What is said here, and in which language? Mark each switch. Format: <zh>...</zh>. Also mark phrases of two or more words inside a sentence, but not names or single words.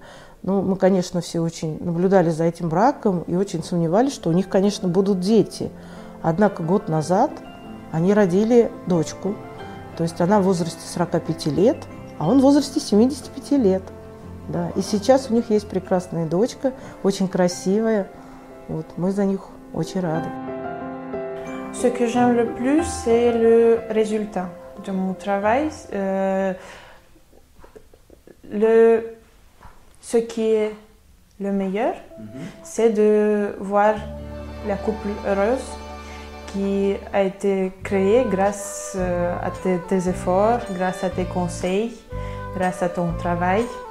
<ru>Мы, конечно, все очень наблюдали за этим браком и очень сомневались, что у них, конечно, будут дети. Однако год назад они родили дочку, то есть она в возрасте 45 лет, а он в возрасте 75 лет. Да. И сейчас у них есть прекрасная дочка, очень красивая. Вот. Мы за них очень рады.</ru> <fr>Ce que j'aime le plus, c'est le résultat de mon travail. Ce qui est le meilleur, c'est de voir la couple heureuse qui a été créée grâce à tes efforts, grâce à tes conseils, grâce à ton travail.</fr>